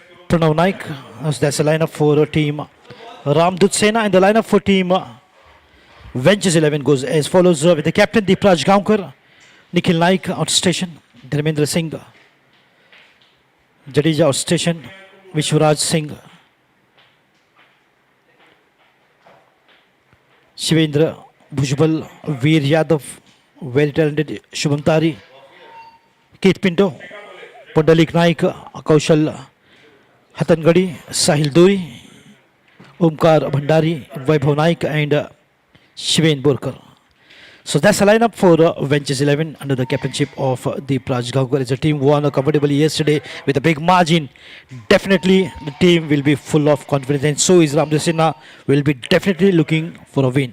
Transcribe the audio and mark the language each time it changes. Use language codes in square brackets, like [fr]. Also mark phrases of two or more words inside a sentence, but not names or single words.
[en] Pranav Naik. That's the lineup for team Ramdut Sena, and the lineup for team Avengers 11 goes as follows with the captain Deepraj Gaonkar, Nikhil Naik outstation, Dharmendra Singh, Jadeja outstation, Vishwaraj Singh, Shivendra Bhujbal, Veer Yadav, very talented Shubham Tari, Keith Pinto, Pundalik Naik, Kaushal Hatangadi, Sahil Duri, Omkar Bhandari, Vaibhav Naik, and Shiven Borkar. So that's the lineup for Ventures 11 under the captainship of the Praj Gaonkar. It's a team won comfortably yesterday with a big margin. Definitely the team will be full of confidence, and so is Ramdut Sena will be definitely looking for a win.